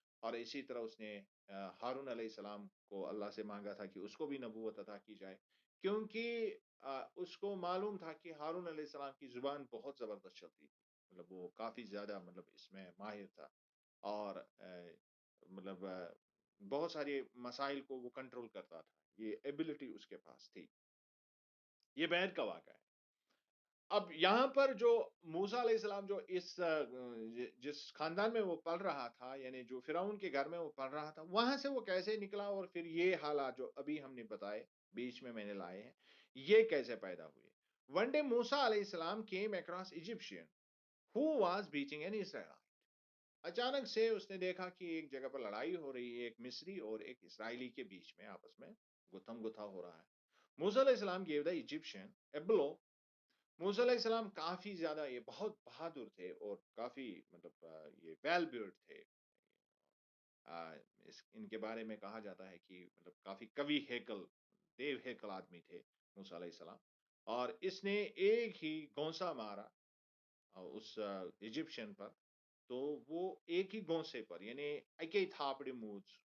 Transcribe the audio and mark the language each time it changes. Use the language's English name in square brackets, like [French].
[Urdu] اور اسی طرح اس نے ہارون علیہ السلام کو اللہ سے مانگا تھا کہ اس کو بھی نبوت عطا کی جائے، کیونکہ اس کو معلوم تھا کہ ہارون علیہ السلام کی زبان بہت زبردست چلتی تھی، مطلب وہ کافی زیادہ مطلب اس میں ماہر تھا، اور مطلب بہت سارے مسائل کو وہ کنٹرول کرتا تھا، یہ ایبلٹی اس کے پاس تھی. یہ بعد کا واقعہ ہے. اب یہاں پر جو موسیٰ علیہ السلام جو اس جس خاندان میں وہ پل رہا تھا، یعنی جو فرعون کے گھر میں وہ پل رہا تھا، وہاں سے وہ کیسے نکلا، اور پھر یہ حالات جو ابھی ہم نے بتائے بیچ میں نے لائے ہیں، یہ کیسے پیدا ہوئے. [English] One day Musa علیہ السلام came across Egyptian who was beating an Israelite. [Urdu] اچانک سے اس نے دیکھا کہ ایک جگہ پر لڑائی ہو رہی ہے، ایک مصری اور ایک اسرائیلی کے بیچ میں آپس میں گتھم گتھا ہو رہا ہے. [English] موسیٰ علیہ السلام gave the Egyptian a blow. [Urdu] موسیٰ علیہ السلام کافی زیادہ یہ بہت بہادر تھے، اور کافی مطلب یہ ویل بیلڈ تھے. ان کے بارے میں کہا جاتا ہے کہ مطلب کافی قوی ہیکل، دیو ہیکل آدمی تھے موسیٰ علیہ السلام. اور اس نے ایک ہی گونسا مارا اس ایجپشن پر، تو وہ ایک ہی گونسے پر، یعنی ایک ہی تھاپڑی موز.